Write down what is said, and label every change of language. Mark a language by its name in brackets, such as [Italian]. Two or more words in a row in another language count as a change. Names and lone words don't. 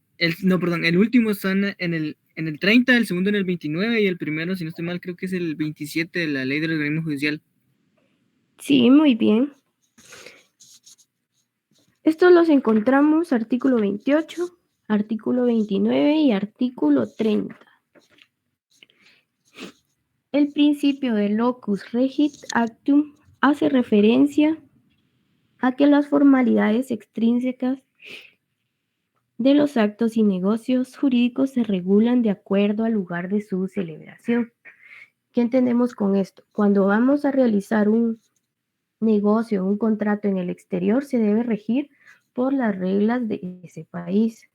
[Spanish] el último está en el 30, el segundo en el 29 y el primero, si no estoy mal, creo que es el 27 de la Ley del Organismo Judicial. Sí, muy bien. Estos los encontramos artículo 28, artículo 29 y artículo 30. El principio de [Latin] locus regit actum [Spanish] hace referencia a que las formalidades extrínsecas de los actos y negocios jurídicos se regulan de acuerdo al lugar de su celebración. ¿Qué entendemos con esto? Cuando vamos a realizar un negocio, un contrato en el exterior, se debe regir por las reglas de ese país.